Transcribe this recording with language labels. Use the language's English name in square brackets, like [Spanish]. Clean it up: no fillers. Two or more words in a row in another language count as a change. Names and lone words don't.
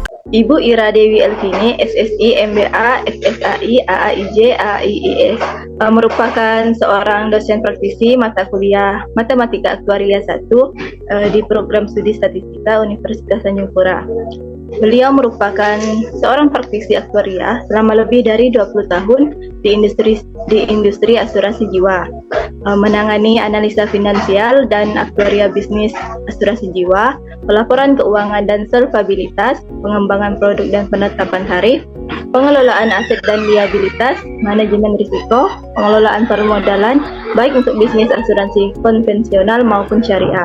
[Indonesian] Ibu Ira Dewi Elvini, SSI, MBA, SSAI, AAIJ, AAIIS, merupakan seorang dosen praktisi mata kuliah Matematika Aktuaria 1 di program studi statistika Universitas Tanjung Pura. Beliau merupakan seorang praktisi aktuaria selama lebih dari 20 tahun di industri asuransi jiwa, menangani analisa finansial dan aktuaria bisnis asuransi jiwa, pelaporan keuangan dan solvabilitas, pengembangan produk dan penetapan tarif, pengelolaan aset dan liabilitas, manajemen risiko, pengelolaan permodalan, baik untuk bisnis asuransi konvensional maupun syariah.